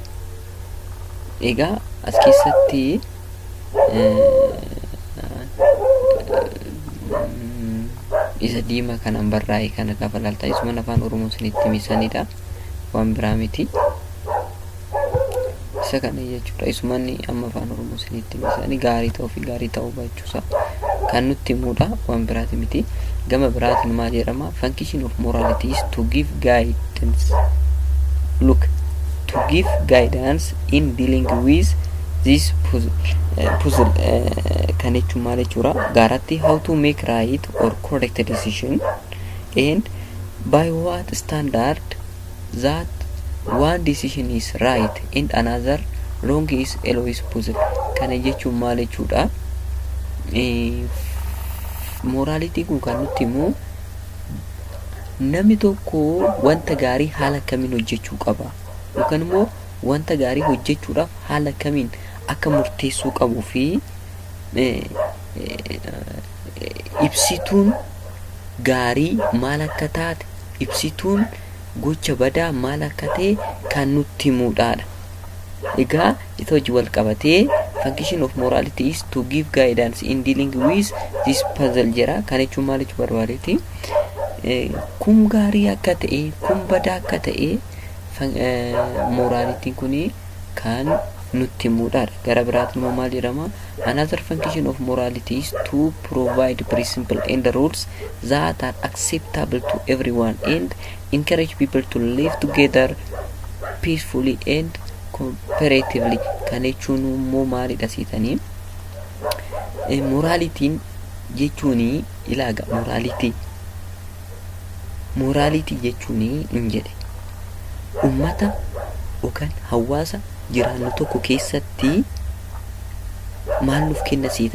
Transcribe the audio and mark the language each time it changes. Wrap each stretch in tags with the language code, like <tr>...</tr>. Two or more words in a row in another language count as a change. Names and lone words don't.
<om>Egaa as keessatti isa diimaa kanaan barraa'e kana gaafa laaltaa isuma afaan Oromoon isinitti himisanidha, waan biraa miti. Isa kana jechuudha. Isumanni amma afaan Oromoo isinitti himsanii gaarii ta'uu fi gaarii ta'uu baachuusaa kan nutti himudha, waan biraati miti. Gama biraatiin maal jedhama?</om> <en>Function of morality is to give guidance. Look, to give guidance in dealing with this puzzle</en> <om>kan jechuun maal jechuudha?</om> <en>Gaaratti how to make right or correct decision and by what standard that one decision is right and another wrong is always puzzle.</en> <om>Kana jechuun maal jechuudha? Morality kun kan nutti himu namni tokko wanta gaarii haala kamiin hojjechuu qaba yookaan immoo wanta gaarii hojjechuudhaaf haala kamiin akka murteessuu qabuu fi ibsituun gaarii maal akka taate, ibsituun gocha badaa maal akka ta'e kan nutti himudha. Egaa isa hojii wal qabatee</om> <en>function of morality is to give guidance in dealing with this puzzle jira.</en> <om>Kan jechuun maal jechuu barbaadeeti? Kun gaarii akka ta'e, kun badaa akka ta'e morality kuni kan nutti muudhaadha. Gara biraatiin immoo maal jedhama?</om> <en>Another function of morality is to provide principles and rules that are acceptable to everyone and encourage people to live together peacefully and cooperatively.</en> <om>Kan jechuun immoo maalidha siitanii? Moraalitiin jechuun ilaaga moraalitii jechuun hin jedhe ummata yookaan hawaasa jiraannu tokko keessatti maal nuuf kenna siitan?</om>